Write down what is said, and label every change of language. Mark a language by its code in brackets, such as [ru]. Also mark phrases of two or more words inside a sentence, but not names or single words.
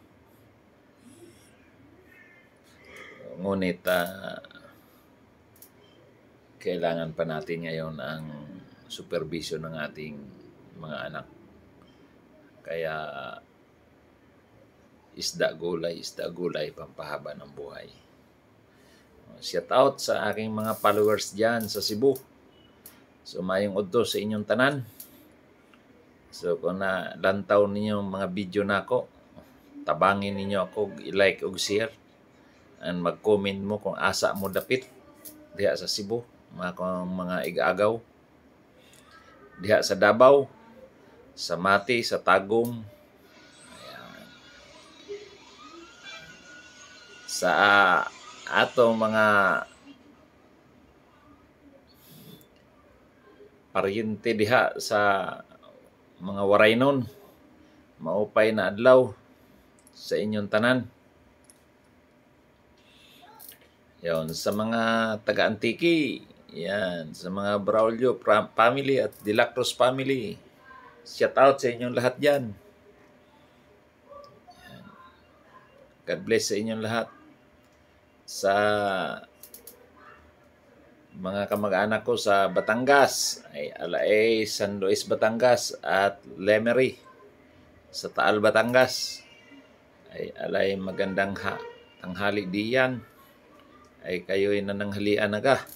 [tl] Ngunit kailangan pa natin ngayon ang supervision ng ating mga anak. Kaya isda gulay, pampahaba ng buhay. [en] Shout out [tl] sa aking mga followers dyan sa Cebu. [ceb] So mayong udto sa inyong tanan. So kung lantaw ninyo mga video nako, tabangin ninyo ako, i-like o share, and mag-comment mo kung asa mo dapit diha sa Cebu, mga igagaw, diha sa Davao, sa Mati, sa Tagum, ayan, sa atong mga paryente diha sa mga Waraynon, [war] maupay na adlaw sa inyong tanan. [tl] Yon, sa mga taga-Antiki, yan, sa mga Braulio family at De La Cruz family, [en] shout out [tl] sa inyong lahat dyan. Yan. [en] God bless [tl] sa inyong lahat. Sa mga kamag-anak ko sa Batangas, ay Alae, San Luis, Batangas at Lemery sa Taal, Batangas, ay alay magandang tanghali diyan, ay kayo'y nananghalian na ka.